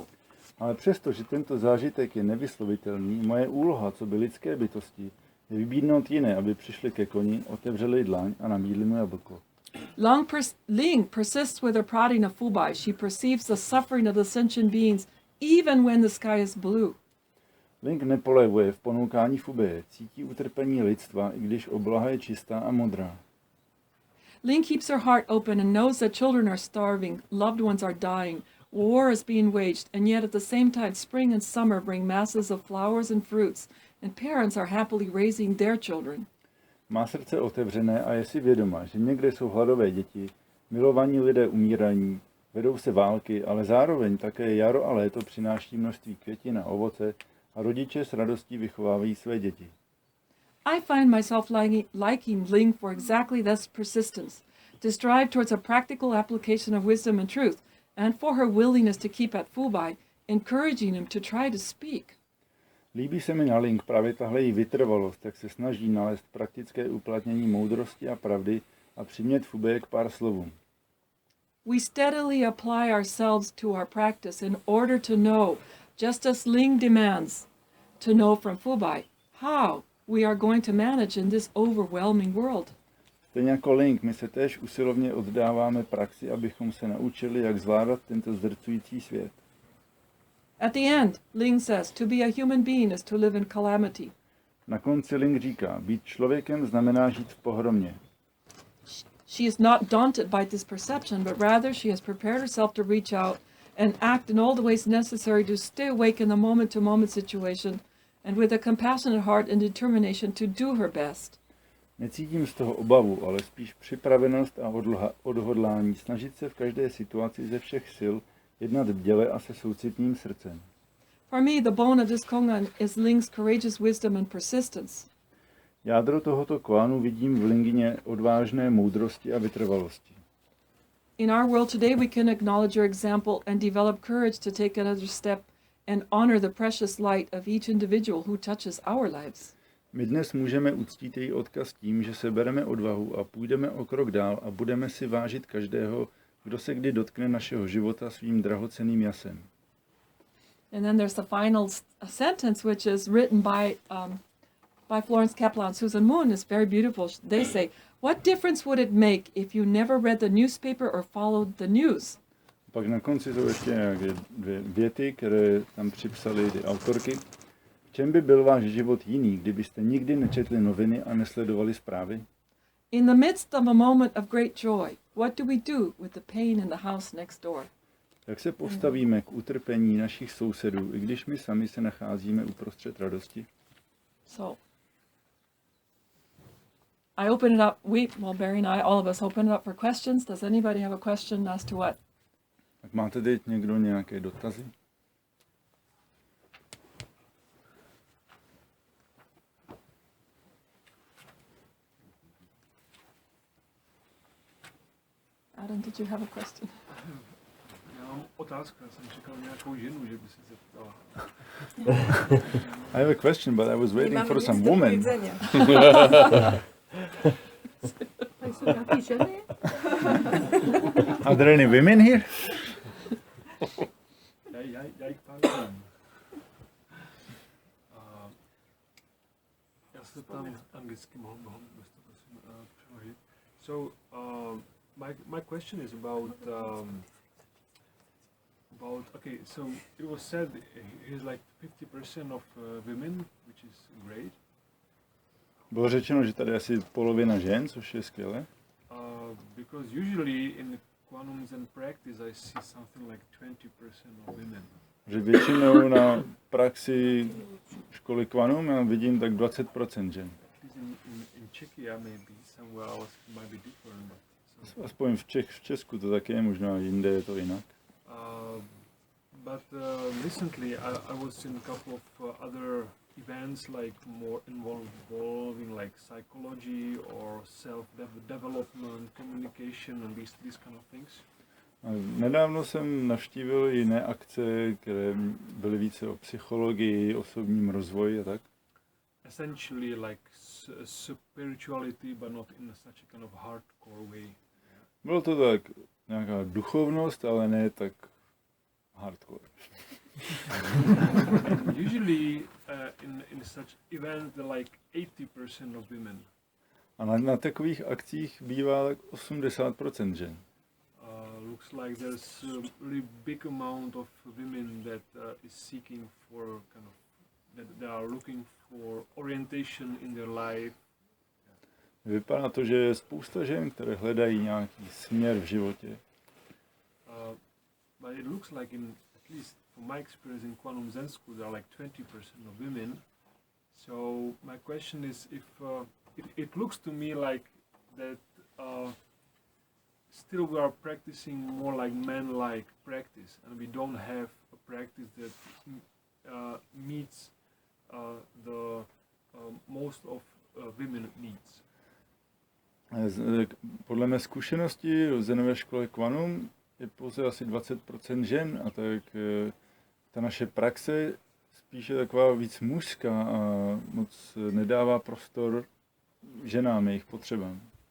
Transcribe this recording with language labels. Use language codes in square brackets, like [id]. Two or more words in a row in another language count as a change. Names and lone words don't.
[cs] Ale přesto, že tento zážitek je nevyslovitelný, moje úloha, co by lidské bytosti, je vybídnout jiné, aby přišli ke koni, otevřeli dlaň a nabídli mu jablko. [en] Ling persists with her prodding of Fubai. She perceives the suffering of the sentient beings even when the sky is blue. [cs] Ling nepolevuje v ponoukání Fubeje, cítí utrpení lidstva, i když obloha je čistá a modrá. [en] Ling keeps her heart open and knows that children are starving, loved ones are dying, war is being waged, and yet at the same time spring and summer bring masses of flowers and fruits, and parents are happily raising their children. [cs] Má srdce otevřené a je si vědoma, že někde jsou hladové děti, milovaní lidé umírají, vedou se války, ale zároveň také jaro a léto přináší množství květin a ovoce a rodiče s radostí vychovávají své děti. [en] I find myself liking Ling for exactly this persistence, to strive towards a practical application of wisdom and truth, and for her willingness to keep at Fubai, encouraging him to try to speak. [cs] Líbí se mi na Ling právě tahle její vytrvalost, jak se snaží nalézt praktické uplatnění moudrosti a pravdy a přimět Fubei k pár slovům. [en] We steadily apply ourselves to our practice in order to know, just as Ling demands, to know from Fubai, how we are going to manage in this overwhelming world. [cs] Stejně jako Ling, my se též usilovně oddáváme praxi, abychom se naučili, jak zvládat tento zdrcující svět. [en] At the end, Ling says, to be a human being is to live in calamity. [cs] Na konci Ling říká, být člověkem znamená žít v pohromě. [en] She is not daunted by this perception, but rather she has prepared herself to reach out and act in all the ways necessary to stay awake in the moment-to-moment situation, and with a compassionate heart and determination to do her best. [cs] Necítím z toho obavu, ale spíš připravenost a odhodlání snažit se v každé situaci ze všech sil jednat bděle a se soucitným srdcem. [en] For me, the bone of this Kongan is Ling's courageous wisdom and persistence. [cs] Jádro tohoto Kwanu vidím v Lingině odvážné moudrosti a vytrvalosti. [en] In our world today, we can acknowledge your example and develop courage to take another step and honor the precious light of each individual who touches our lives. [cs] My dnes můžeme uctít její odkaz tím, že se bereme odvahu a půjdeme o krok dál a budeme si vážit každého, kdo se kdy dotkne našeho života svým drahocenným jasem. [en] And then there's the final sentence, which is written by Florence Kaplan and Susan Moon. It's very beautiful. They say, what difference would it make if you never read the newspaper or followed the news? [cs] Pak na konci jsou ještě nějaké dvě věty, které tam připsaly ty autorky. V čem by byl váš život jiný, kdybyste nikdy nečetli noviny a nesledovali zprávy? [en] In the midst of a moment of great joy, what do we do with the pain in the house next door? [cs] Jak se postavíme k utrpení našich sousedů, i když my sami se nacházíme uprostřed radosti? [en] So, I open it up, Barry and I, all of us open it up for questions. Does anybody have a question as to what? [cs] Tak máte teď někdo nějaké dotazy? [en] Adam, did you have a question? [cs] Já mám otázku, já jsem čekal nějakou ženu, že by se zeptala. [en] I have a question, but I was waiting for some woman. [cs] Jsou nějaký ženy? [en] Are there any women here? [cs] Já jich pár znám. Já se tam anglicky mohl byste to prosím přeložit. [en] So, my question is about okay, so it was said he's like 50% of women, which is great. [cs] Bylo řečeno, že tady asi polovina žen, což je skvělé. [en] Because usually in Kwan Zen practice I see something like 20% of women. [cs] Že většinou na praxi školy Kwanu já vidím tak 20% žen. [en] In Czechia maybe somewhere else might be different. [cs] Aspoň v Česku to tak je, možná jinde je to jinak. [en] But recently I was in a couple of other events like more involving like psychology or self-development, communication and these kind of things. [cs] Nedávno jsem navštívil jiné akce, které byly více o psychologii, osobním rozvoji a tak. [en] Essentially like spirituality, but not in such a kind of hardcore way. [cs] Bylo to tak nějaká duchovnost, ale ne tak hardcore. [en] Usually in such events there are like 80% of women. [cs] A na takových akcích bývá tak 80% žen. [en] Looks like there's a really big amount of women that is seeking for kind of that they are looking for orientation in their life. [cs] Vypadá to, že je spousta žen, které hledají nějaký směr v životě. [en] But it looks like at least from my experience in Kwan Zen school, there are like 20% of women. So my question is if it looks to me like that still we are practicing more like men-like practice, and we don't have a practice that meets the most of women needs. [cs] Podle mé zkušenosti v zenové škole Kwanum je pouze asi 20% žen a tak ta naše praxe spíše taková víc mužská a moc nedává prostor ženám, jejich potřebám.